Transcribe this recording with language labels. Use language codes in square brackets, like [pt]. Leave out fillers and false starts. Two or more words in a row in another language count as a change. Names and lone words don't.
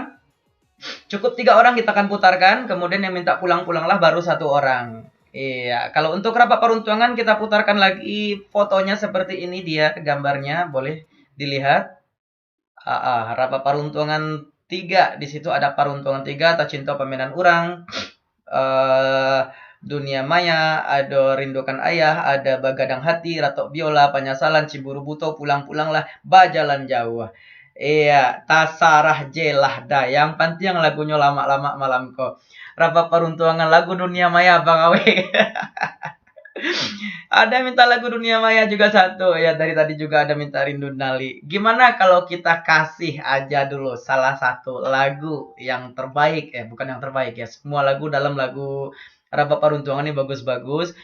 [id] Cukup 3 orang kita akan putarkan, kemudian yang minta pulang-pulanglah baru 1 orang. Iya, kalau untuk Rapat Peruntungan kita putarkan lagi fotonya seperti ini dia gambarnya, boleh dilihat. Rapat Peruntungan 3, di situ ada Paruntungan 3, Tak Cinta Paminan Urang, Dunia Maya, ada Rindukan Ayah, ada Bagadang Hati, Ratok Biola, Penyesalan, Ciburu Buto, Pulang-pulanglah, Bajalan Jauh. Iya, Tasarah Jelah Dayang, Pantiang lagunya lama-lama malam kok. Rapat Peruntungan lagu Dunia Maya Bang Awe. Ada minta lagu Dunia Maya juga 1 ya, dari tadi juga ada minta Rindu Nali. Gimana kalau kita kasih aja dulu salah satu lagu yang terbaik, bukan yang terbaik ya, semua lagu dalam lagu Raba Peruntungan ini bagus-bagus.